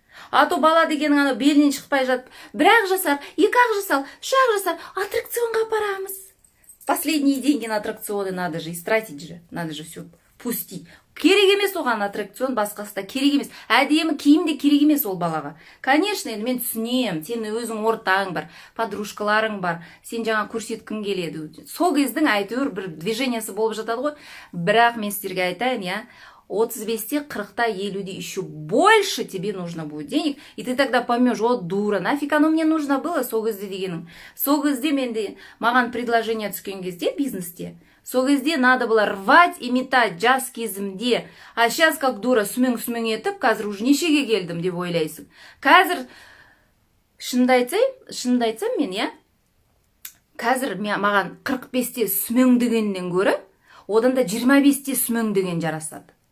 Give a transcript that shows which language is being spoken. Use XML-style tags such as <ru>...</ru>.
<kk>А то бала дегенің ана белінен шықпай жатып, бір-ақ жасар, екі-ақ жасар, үш-ақ жасар, аттракционға апарамыз.</kk> <ru>Последние деньги на аттракционы надо же истратить же, надо же все пустить.</ru> <kk>Керек емес оған аттракцион, басқасы да керек емес. Әдемі киім де керек емес ол балаға. Конечно, енді мен түсінем, сен өзің ортаң бар, подружкаларың бар, сен жаңа көрсеткің келеді. Сол кездің әйтеуір бір движениясы болып жатады ғой. Бірақ мен сіздерге айтайын,</kk> <ru>я 35-те, 40-та, 50-де еще больше тебе нужно будет денег, и ты тогда поймешь, вот дура, нафиг оно мне нужно было,</ru> <kk>сол кезде дегенің. Сол кезде менде маған предложение түскен кезде бизнесте, сол кезде</kk> <ru>надо было рвать и метать</ru> <kk>жас кезімде.</kk> <ru>А сейчас как дура</ru> <kk>сүмең етіп, қазір уже нешеге келдім деп ойлайсың. Қазір шынымды айтсам мен, я қазір маған 45-те сүмең дегеннен гөрі, одан да 25-те сүмең деген жарасады.</kk>